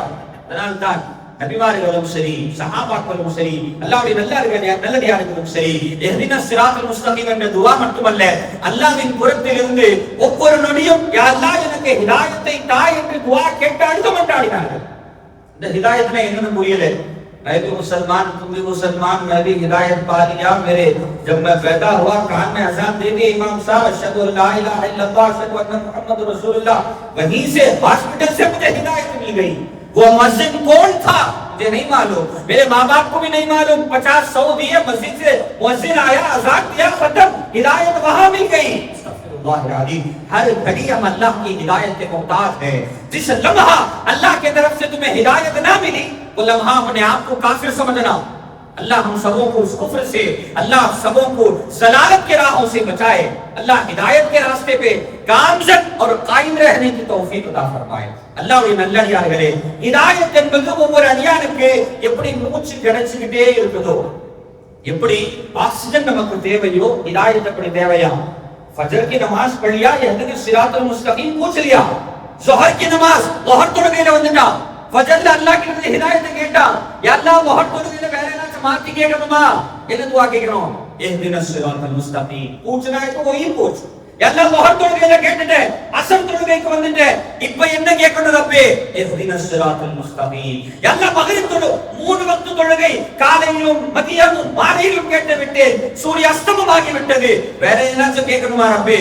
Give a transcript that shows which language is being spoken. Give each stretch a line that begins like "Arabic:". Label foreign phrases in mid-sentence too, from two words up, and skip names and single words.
Tamil: அதனால்தான் நபிமார்களும் சரி, சஹாபாக்களும் சரி, அல்லாஹ்வுடைய நல்லடியார்களும் சரி,
Arabic: اهدنا الصراط المستقيم
Tamil: என்ற துஆ மட்டுமல்ல, அல்லாஹ்வின் புறத்திலிருந்து ஒவ்வொரு நொடியும்
Arabic: يا الله
Tamil: எனக்கு ஹிதாயத்தை தா என்று துஆ கேட்டு அழுது மன்றாடினார்கள். இந்த ஹிதாயத்னா என்னன்னு புரியல.
Hindi: मैं भी मुसलमान, तुम भी मुसलमान, मैं भी हिदायत पा लिया, मेरे जब मैं पैदा हुआ कान में अज़ान दे दी इमाम साहब
Arabic: أشهد أن لا إله إلا الله أشهد أن محمدا رسول الله,
Hindi: वहीं से हॉस्पिटल से मुझे हिदायत मिल गई। वो मस्जिद कौन था मुझे नहीं मालूम, मेरे माँ बाप को भी नहीं मालूम, 50-100 दिए, मस्जिद से मुअज्जिन आया, अज़ान दिया, खत्म, हिदायत वहां मिल गई। हर घड़ी हम अल्लाह की हिदायत के मोहताज है। जिस लम्हा अल्लाह की तरफ से तुम्हें हिदायत ना मिली वो लम्हा अपने आप को काफिर समझना। अल्लाह हम सबों को उस कुफ्र से, अल्लाह सबों को ज़लालत के राहों से बचाए, अल्लाह हिदायत के रास्ते पे गामज़न और कायम रहने की तौफीक अता फरमाए।
Tamil: அல்லாஹ்வுடைய நல்லடியார்களே, ஹிதாயத் என்பது ஒவ்வொரு அடியானுக்கு எப்படி மூச்சு கிடைச்சிட்டே இருக்குதோ, எப்படி ஆக்சிஜன் நமக்கு தேவையோ ஹிதாயத் அப்படி தேவையா?
Hindi: फजर की नमाज पढ़ लिया,
Arabic: اهدنا الصراط المستقيم
Hindi: पूछ लिया, ज़ोहर की नमाज ज़ोहर
Tamil: தொழுகையில வந்துட்டா, ஃபஜர்ல அல்லாஹ் கிட்ட ஹிதாயத் கேட்டா,
Arabic: يا الله
Tamil: ज़ोहर தொழுகையில வேற ஏதாச்சும் மாத்தி கேட்கணுமா? என்ன துஆ கேட்கணும்?
Arabic: اهدنا الصراط المستقيم
Hindi: पूछना है तो वही पूछ।
Arabic: يا الله
Tamil: ज़ोहர் தொழுகையில கேட்டுட்டே, அஸ்ர் தொழுகைக்கு வந்துட்டே, இப்போ என்ன கேட்கணும் ரப்பே?
Arabic: اهدنا الصراط المستقيم. يا الله
Tamil: மக்ரிப் தொழு 3 வக்த் தொழுகை, காலை காலையிலும் மதியமும் மாலையிலும் கேட்டு விட்டேன். சூரிய அஸ்தமமாகி விட்டது. வேற ஏதாச்சும் கேட்கணுமா ரப்பே?